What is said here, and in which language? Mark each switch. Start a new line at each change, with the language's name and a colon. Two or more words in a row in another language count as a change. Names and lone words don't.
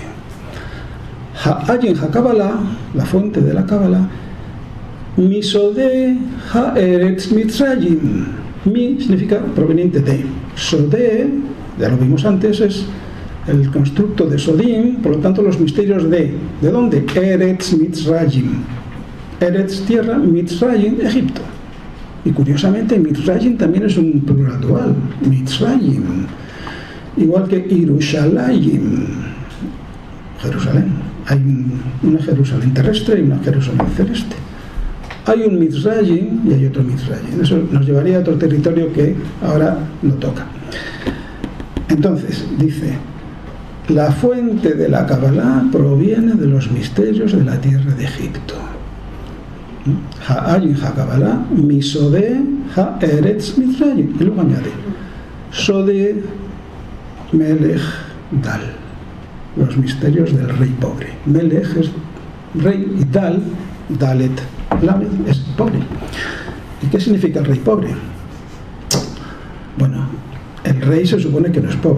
Hebrew: העין הקבלה,
Spanish: la fuente de la Cábala,
Hebrew: מסוד הארץ מצרים.
Spanish: Mi significa proveniente de. Sode, ya lo vimos antes, es el constructo de Sodim, por lo tanto los misterios de. ¿De dónde?
Hebrew: ארץ מצרים. ארץ,
Spanish: tierra, Mitzrayim, Egipto. Y curiosamente Mitzrayim también es un plural dual, Mitzrayim, igual que Yerushalayim, Jerusalén. Hay una Jerusalén terrestre y una Jerusalén celeste. Hay un Mitzrayim y hay otro Mitzrayim. Eso nos llevaría a otro territorio que ahora no toca. Entonces, dice, la fuente de la Cábala proviene de los misterios de la tierra de Egipto.
Hebrew: העין הקבלה מסוד הארץ מצרים.
Spanish: Y luego añade
Hebrew: סוד מלך דל,
Spanish: los misterios del rey pobre. Melech es rey y Dal,
Hebrew: דלת למד,
Spanish: es pobre. ¿Y qué significa el rey pobre? Bueno, el rey se supone que no es pobre.